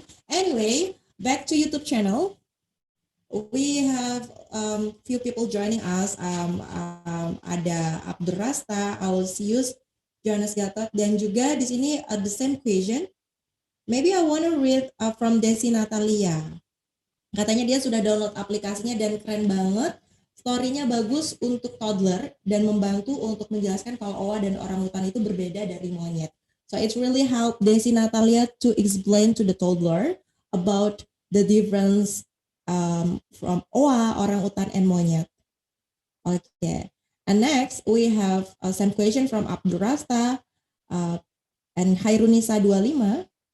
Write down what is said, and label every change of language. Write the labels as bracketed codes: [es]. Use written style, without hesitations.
[en] Anyway, back to YouTube channel. We have few people joining us. Ada Abdur Rasta, Ausius, Jonas Gatot, [id] dan juga di sini [en] the same question. Maybe I want to read from Desi Natalia. [id] Katanya dia sudah download aplikasinya dan keren banget. Story-nya bagus untuk toddler dan membantu untuk menjelaskan kalau owa dan orangutan itu berbeda dari monyet. [en] So it's really help Desi Natalia to explain to the toddler about the difference from owa, orangutan, and monyet. Okay. And next we have some question from Abdur Rasta and Hairunisa 25.